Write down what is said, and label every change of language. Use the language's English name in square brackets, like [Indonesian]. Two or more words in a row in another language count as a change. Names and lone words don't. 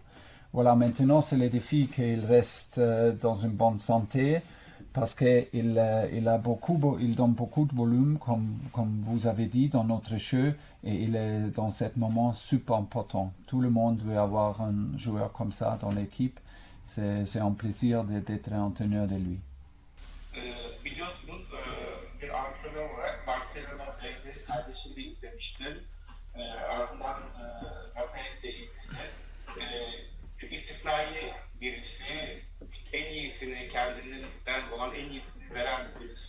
[French] Voilà, maintenant c'est le défi qu'il reste dans une bonne santé parce qu'il donne beaucoup de volume, comme vous avez dit, dans notre jeu et il est dans ce moment super important. Tout le monde veut avoir un joueur comme ça dans l'équipe. C'est un plaisir d'être entraîneur de lui. [Turkish] Biliyorsunuz bir antrenör olarak Barcelona'da kardeşini izlemiştir. Ardından Rafael de izledi. İstisnai birisi, en iyisini, kendinden olan en iyisini veren birisi.